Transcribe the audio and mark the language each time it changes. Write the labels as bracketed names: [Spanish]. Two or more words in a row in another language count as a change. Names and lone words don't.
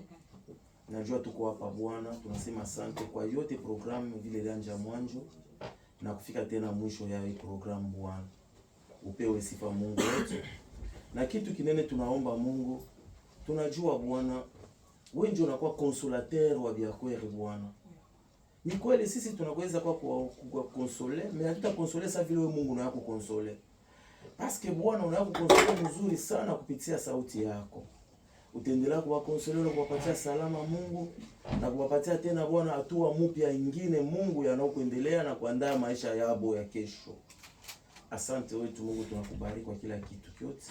[Swahili] Najua tuko hapa Bwana, tunasema asante kwa yote programu vile ilianza mwanzo na kufika tena mwisho ya hii programu Bwana. Upewe sifa Mungu wetu. Na kitu kinene tunaomba Mungu, tunajua Bwana, wewe ndio unakuwa consolateur wa biakweli Bwana. Ni kweli sisi tunaweza kwa consoler, mais hatuta consoler sa vile wewe Mungu unayako consoler. [French] Parce que [Swahili] Bwana unayako consoler mzuri sana kupitia sauti yako. Utaendelea kuwakonsolea na kuwapatia salama Mungu na kuwapatia tena Bwana hatua mpya nyingine Mungu yanayokuendelea na kuandaa maisha yabo ya kesho. Asante wetu Mungu, tunakubariki kwa kila kitu kyote.